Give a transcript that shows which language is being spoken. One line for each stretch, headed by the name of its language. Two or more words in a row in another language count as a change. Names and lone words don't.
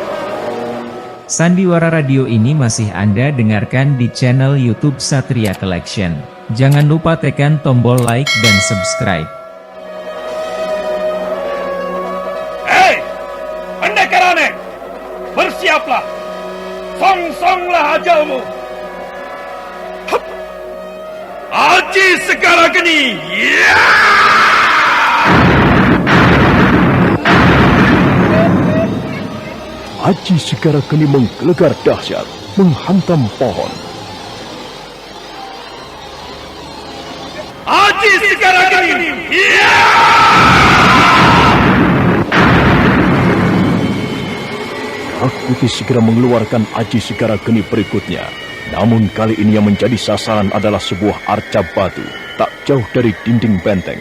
Indonesian: Sandiwara Radio ini masih Anda dengarkan di channel YouTube Satria Collection. Jangan lupa tekan tombol like dan subscribe. Pendekar aneh, bersiaplah. Song-songlah ajalmu. Hup. Aji Segara Geni. Aji Segara Geni menggelegar dahsyat, menghantam pohon. Aji Segara Geni. Rakuti segera mengeluarkan Aji Segara Geni berikutnya. Namun kali ini yang menjadi sasaran adalah sebuah arca batu tak jauh dari dinding benteng.